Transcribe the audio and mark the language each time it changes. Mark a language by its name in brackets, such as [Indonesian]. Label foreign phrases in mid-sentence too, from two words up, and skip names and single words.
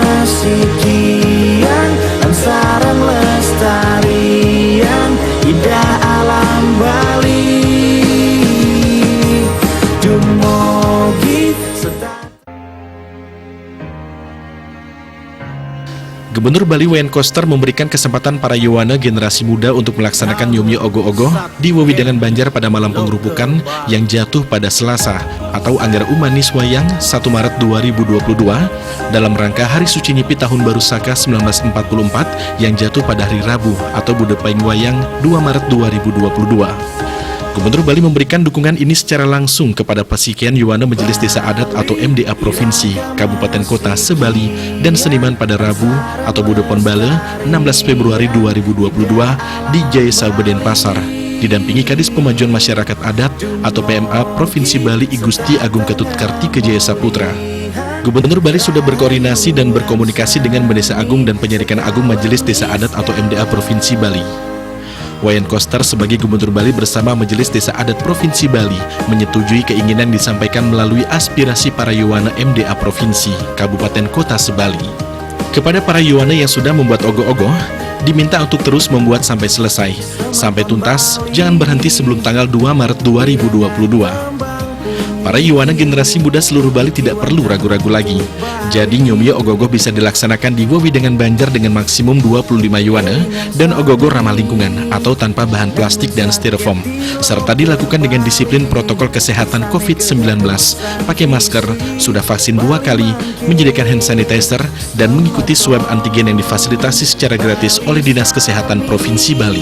[Indonesian] sekian lantaran lestarian indah alam Bali. Dumugi Gubernur Bali Wayan Koster memberikan kesempatan para Yowana generasi muda untuk melaksanakan Nyomyo Ogoh-Ogoh di Wewidangan Banjar pada malam penggerupukan yang jatuh pada Selasa atau Anggara Umanis Wayang 1 Maret 2022 dalam rangka Hari Suci Nyepi Tahun Baru Saka 1944 yang jatuh pada hari Rabu atau Budepaing Wayang 2 Maret 2022. Gubernur Bali memberikan dukungan ini secara langsung kepada Pasikian Yowana Majelis Desa Adat atau MDA Provinsi, Kabupaten Kota Sebali, dan seniman pada Rabu atau Budepon Bale 16 Februari 2022 di Jayasa Denpasar, didampingi Kadis Pemajuan Masyarakat Adat atau PMA Provinsi Bali I Gusti Agung Ketut Kartika Jaya Saputra. Gubernur Bali sudah berkoordinasi dan berkomunikasi dengan Mendesa Agung dan Penyelidikan Agung Majelis Desa Adat atau MDA Provinsi Bali. Wayan Koster sebagai Gubernur Bali bersama Majelis Desa Adat Provinsi Bali menyetujui keinginan disampaikan melalui aspirasi para Yowana MDA Provinsi, Kabupaten Kota Sebali. Kepada para Yowana yang sudah membuat ogoh-ogoh, diminta untuk terus membuat sampai selesai, sampai tuntas, jangan berhenti sebelum tanggal 2 Maret 2022. Para Yowana generasi muda seluruh Bali tidak perlu ragu-ragu lagi. Jadi Nyomyo Ogoh-Ogoh bisa dilaksanakan di Wewidangan Banjar dengan maksimum 25 Yowana dan ogoh-ogoh ramah lingkungan atau tanpa bahan plastik dan styrofoam, serta dilakukan dengan disiplin protokol kesehatan COVID-19, pakai masker, sudah vaksin 2 kali, menyediakan [English] hand sanitizer, [Indonesian] dan mengikuti swab antigen yang difasilitasi secara gratis oleh Dinas Kesehatan Provinsi Bali.